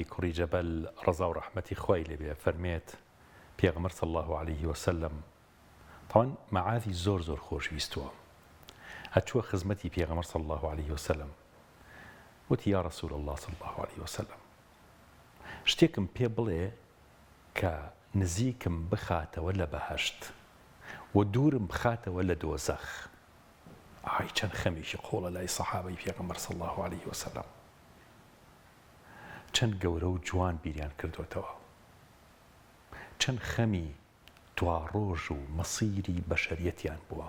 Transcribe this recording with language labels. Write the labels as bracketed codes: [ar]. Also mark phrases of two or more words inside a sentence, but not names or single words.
[ckb] کوڕی جەبەل ڕەزا و ڕەحمەتی خوای لێبێ فەرمێت پێغەمبەر [ar] صلی الله عليه وسلم [ckb] طبعا معاذی زۆر خۆشویستووە، هەچووە خزمەتی پێغەمبەر [ar] صلی الله عليه وسلم، [ckb] وتی [ar] یا رسول الله صلی الله عليه وسلم [ckb] شتێکم پێ بڵێ کە نزیکم بخاتەوە لە بەهەشت و دوورم بخاتەوە لە دۆزەخ. ئای چەند خەمیشی قۆڵە لای سەحابەی پێغەمبەر [ar] صلی الله عليه وسلم، [ckb] چەند گەورە و جوان بیریان کردوێتەوە، چەند خەمی دواڕۆژ و مەسیری بەشەریەتیان بووە.